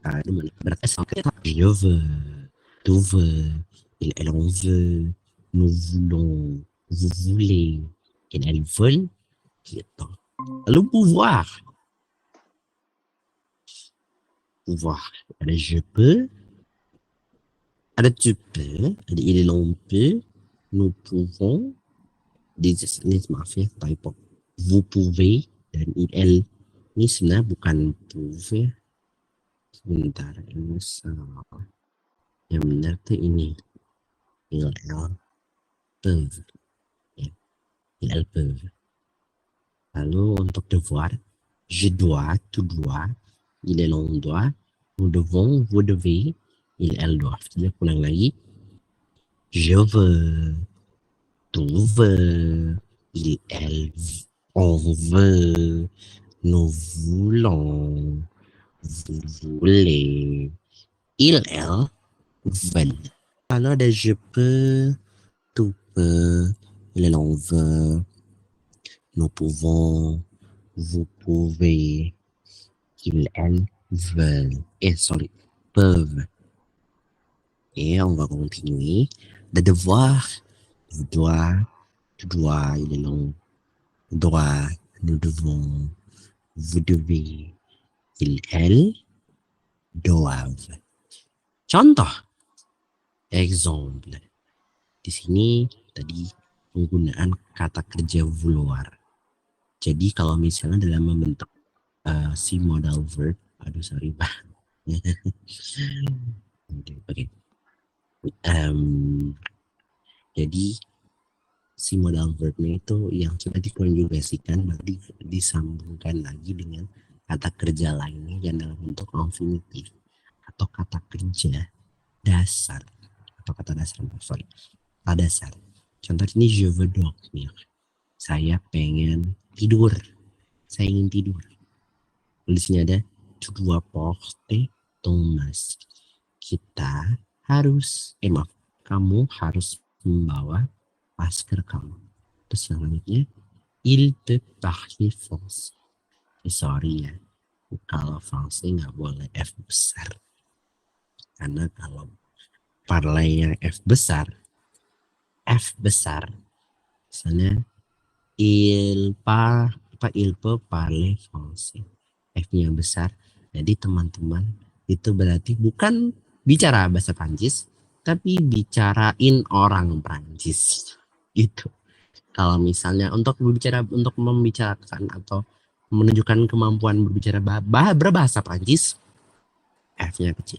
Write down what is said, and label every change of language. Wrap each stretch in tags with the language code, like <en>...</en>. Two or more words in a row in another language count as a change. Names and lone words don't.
<fr>berarti je veux, tu veux, elle en veut, nous voulons, vous voulez, elles veulent,</fr> <id>gitu.</id> <fr>Lalu pouvoir, ada je peux, ada tu peux, ada il en peut, nous pouvons,</fr> <id>ini maaf ya typo,</id> <fr>vous pouvez,</fr> <id>dan il, ini sebenarnya bukan pouvez, sebentar ini salah, yang benar tuh ini</id> <fr>il peuvent,</fr> <id>ya,</id> <fr>il peuvent.</fr> <id>Lalu untuk</id> <fr>devoir, je dois, tu dois, il en doit, nous devons, vous devez, elles doivent.</fr> <id>Jadi aku ulang lagi,</id> <fr>je veux, tu veux, elle, on veut, nous voulons, vous voulez, elles veulent.</fr> <id>Lalu ada</id> <fr>je peux, tu peux, il en veut, nous pouvons, vous pouvez, elles veulent. Sorry, peuvent. Et on va continuer. Le devoir, je dois, tu dois, il est long. Doit, nous devons, vous devez, elles doivent.</fr> <id>Contoh, exemple. Di sini tadi penggunaan kata kerja vouloir. Jadi kalau misalnya dalam membentuk si</id> <en>modal verb,</en> <id>aduh sorry Pak. Oke. Jadi si</id> <en>modal verbnya</en> <id>itu yang sudah dikonjugasikan nanti disambungkan lagi dengan kata kerja lainnya yang dalam bentuk infinitif atau kata kerja dasar atau kata dasar dasar. Contoh ini</id> <fr>je veux dormir,</fr> <id>saya pengen tidur, saya ingin tidur. Di sini ada</id> <fr>tu dois porter ton masque,</fr> <id>kita harus kamu harus membawa masker kamu. Terus yang selanjutnya,</id> <fr>il peut parler français.</fr> <id>Sorry ya, kalau français nggak boleh F besar. Karena kalau parler yang F besar, misalnya</id> <fr>il peut parler français.</fr> <id>F-nya besar. Jadi teman-teman itu berarti bukan bicara bahasa Prancis, tapi bicarain orang Prancis. Itu. Kalau misalnya untuk membicarakan atau menunjukkan kemampuan berbicara berbahasa Prancis, F-nya kecil.</id>